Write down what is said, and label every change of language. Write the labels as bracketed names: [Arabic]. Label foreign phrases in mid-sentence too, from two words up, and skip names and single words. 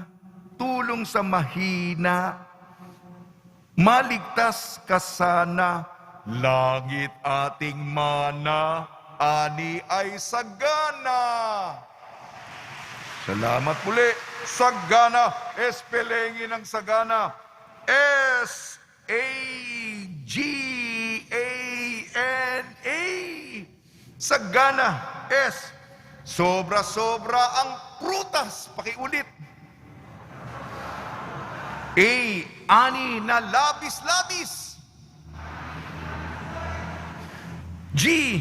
[Filipino] Tulong sa mahina. Maligtas ka sana. Langit ating mana. ani ay sagana. Salamat muli. Sagana. Espelengin ng sagana. S-A-G-A-N-A. Sagana. S. Sobra-sobra ang prutas. Pakiulit. A. Ani na labis-labis. G.